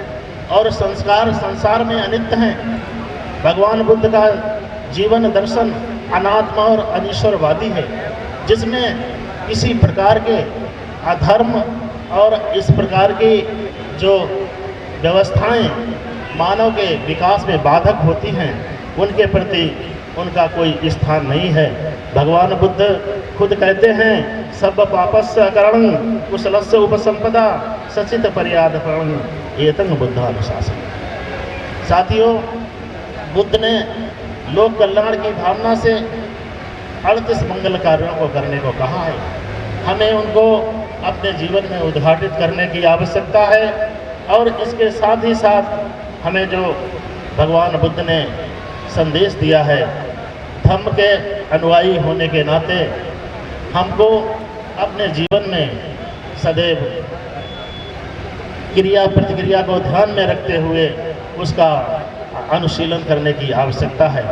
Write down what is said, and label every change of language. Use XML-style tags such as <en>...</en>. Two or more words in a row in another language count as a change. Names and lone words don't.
<hi>और संस्कार संसार में अनित्य हैं। भगवान बुद्ध का जीवन दर्शन अनात्मा और अनीश्वरवादी है, जिसमें किसी प्रकार के अधर्म और इस प्रकार की जो व्यवस्थाएं मानव के विकास में बाधक होती हैं, उनके प्रति उनका कोई स्थान नहीं है। भगवान बुद्ध खुद कहते हैं</hi> <pi>सब पापस्य अकरणं कुशलस्य उपसंपदा सचित पर्याद फलम् एतं बुद्धानुशासन।</pi> <hi>साथियों, बुद्ध ने लोक कल्याण की भावना से 38 मंगल कार्यों को करने को कहा है। हमें उनको अपने जीवन में उद्घाटित करने की आवश्यकता है। और इसके साथ ही साथ हमें जो भगवान बुद्ध ने संदेश दिया है, धम्म के अनुयायी होने के नाते हमको अपने जीवन में सदैव क्रिया प्रतिक्रिया को ध्यान में रखते हुए उसका अनुशीलन करने की आवश्यकता है।</hi>